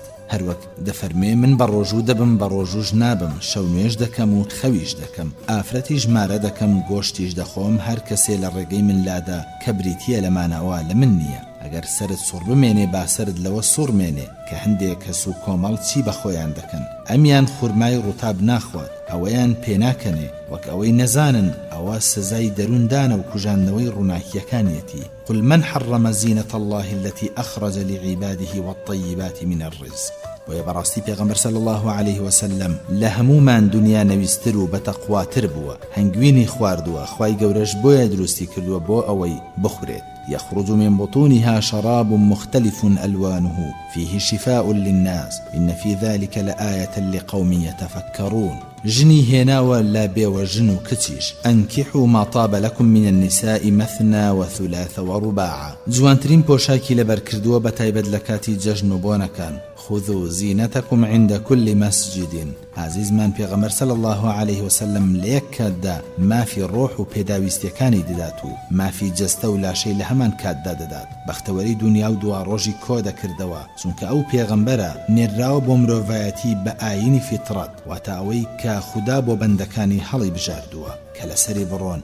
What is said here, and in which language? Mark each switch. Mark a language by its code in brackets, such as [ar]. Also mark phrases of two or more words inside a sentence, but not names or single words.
[ckb] هەروەک دەفەرمێ: من بە ڕۆژوو دەبم، بە ڕۆژوش نابم، شەو نوێژ دەکەم و خەویش دەکەم، ئافرەتیش مارە دەکەم، گۆشتیش دەخۆم، هەر کەسێ لە ڕێگەی من لادا کە بریتیە لەمانەوە لە من نییە. ئەگەر سرت سوڕ بمێنێ با سرت لەوە سوڕ مێنێ، کە هەندێک کەس و کۆمەڵ چی بە خۆیان دەکەن، ئەمیان خورمای ڕووتاب ناخوات، ئەوەیان پێناکەنێ، وەک ئەوەی نەزانن ئەوە سزای دەروندانە و کوژاندنەوەی ڕووناکیەکانیەتی. [ar] قل من حرم زينة الله التي أخرج لعباده والطيبات من الرزق. [ckb] ويا براستي پیغمبر [ar] صلى الله عليه وسلم [ckb] لهمومان دنیا نویستر و بتقواتر بووە، هەنگوینی خواردووە، خوای گەورەش بۆیە دروستی کردووە بۆ ئەوەی بخورێت. [ar] يخرج من بطونها شراب مختلف ألوانه فيه شفاء للناس إن في ذلك لآية لقوم يتفكرون. [ckb] ژنی هێناوە لا بێوە ژن و کچیش. [ar] ئەنکیحوا ما طاب لكم من النساء مثنى وثلاث ورباع. [ckb] جوانترین پۆشاکی لەبەر کردووە بە تایبەت لە کاتی جەژن و بۆنەکان. [ar] خذوا زينتكم عند كل مسجد. [ckb] عزیزمان پێغەمبەر [ar] صلی الله عليه وسلم [ckb] لە یەک کاتدا مافی ڕۆح و پێداویستیەکانی دەدات و مافی جەستە و لاشەی لە هەمان کاتدا دەدات. بەختەوەری دنیا و دوا ڕۆژی کۆ دەکردەوە، چونکە ئەو پێغەمبەرە نێراوە بۆ مرۆڤایەتی بە ئاینی فیترەت، واتە ئەوەی کە خوددا بۆ بەندەکانی هەڵی بژاردووە کە لەسەری بڕۆن.